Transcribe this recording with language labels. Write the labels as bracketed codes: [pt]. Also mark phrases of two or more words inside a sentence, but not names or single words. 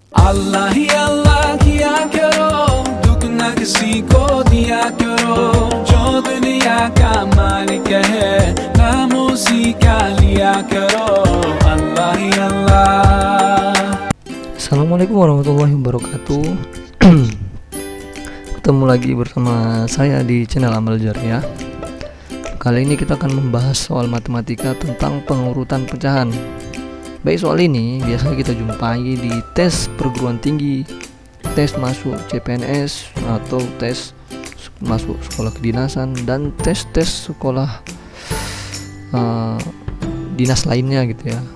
[hi] अल्लाह ही अल्लाह किया करो, दुख न किसी को दिया करो, जो दुनिया का मालिक है नाम उसी का लिया करो, अल्लाह ही अल्लाह. [ar] السلام عليكم ورحمة الله وبركاته. [id] Ketemu lagi bersama saya di channel Amal Jariah. Kali ini kita akan membahas soal matematika tentang pengurutan pecahan. Baik, soal ini biasanya kita jumpai di tes perguruan tinggi, tes masuk CPNS atau tes masuk sekolah kedinasan, dan tes sekolah dinas lainnya gitu ya.